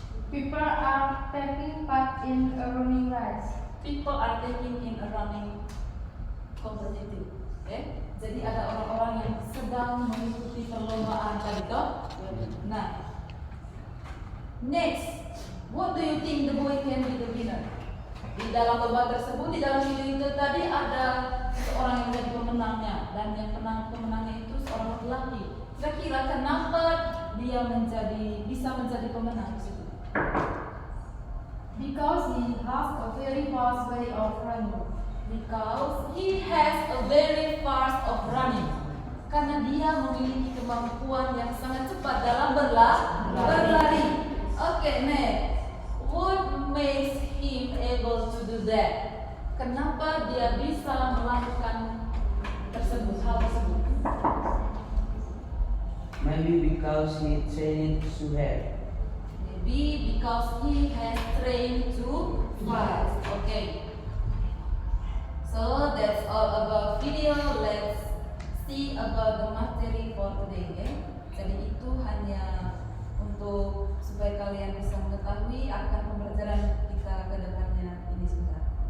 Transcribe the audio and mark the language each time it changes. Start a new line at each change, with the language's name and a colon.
English: People are taking part in a running race. People are taking in a running competitive. Oke?
Indonesian: Jadi ada orang-orang yang sedang mengikuti perlombaan tadi toh.
English: Nah, next, what do you think the boy can be the winner?
Indonesian: Di dalam lomba tersebut, di dalam video itu tadi ada seorang yang menjadi pemenangnya, dan yang pemenangnya itu seorang laki-laki. Kira-kira kenapa dia bisa menjadi pemenang di situ?
English: Because he has a very fast way of running. Because he has a very fast of running.
Indonesian: Karena dia memiliki kemampuan yang sangat cepat dalam berlari.
English: Oke, next. What makes him able to do that?
Indonesian: Kenapa dia bisa melakukan hal tersebut?
English: Maybe because he trained so hard. Maybe because he has trained too fast. Okay. So that's all about video. Let's see about the materi for today. Okay?
Indonesian: Jadi itu hanya untuk supaya kalian bisa mengetahui akan pembelajaran kita ke depannya ini sudah.